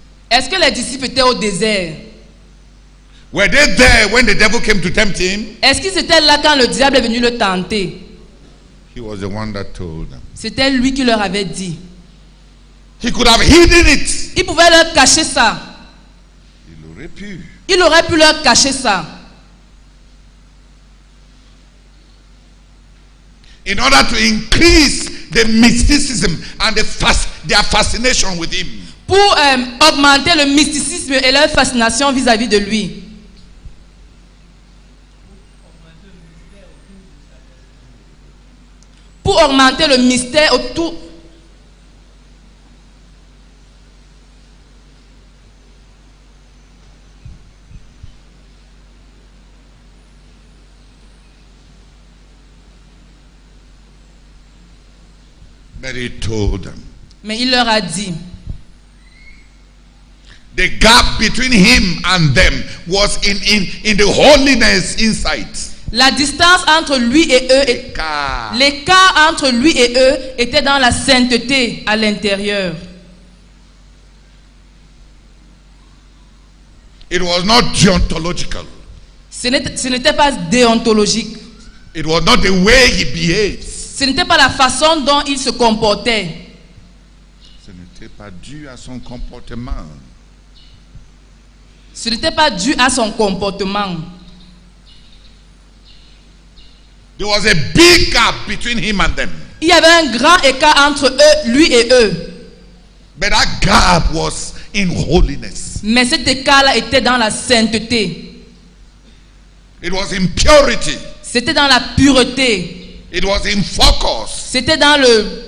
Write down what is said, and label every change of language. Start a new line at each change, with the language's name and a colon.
French: Est-ce que les disciples étaient au désert?
English: Were they there when the devil came to tempt him?
French: Est-ce qu'ils étaient là quand le diable est venu le tenter?
English: He was the one that told them.
French: C'était lui qui leur avait dit.
English: He could have hidden it.
French: Il pouvait leur cacher ça. Il aurait pu. Il aurait pu leur cacher ça.
English: In order to increase the mysticism and their fascination with him.
French: pour augmenter le mysticisme et leur fascination vis-à-vis de lui. Pour augmenter le mystère autour.
English: But he told them.
French: Mais il leur a dit.
English: The gap between him and them was in the holiness inside.
French: La distance entre lui et eux, l'écart entre lui et eux était dans la sainteté à l'intérieur.
English: It was not deontological.
French: Ce n'était pas déontologique.
English: It was not the way he behaved.
French: Ce n'était pas la façon dont il se comportait. Ce n'était pas dû à son comportement. Ce n'était pas dû à son comportement.
English: There was a big gap between him and them.
French: Il y avait un grand écart entre eux, lui et eux.
English: But that gap was in holiness.
French: Mais cet écart-là était dans la sainteté.
English: It was in purity.
French: C'était dans la pureté.
English: It was in focus.
French: C'était dans le...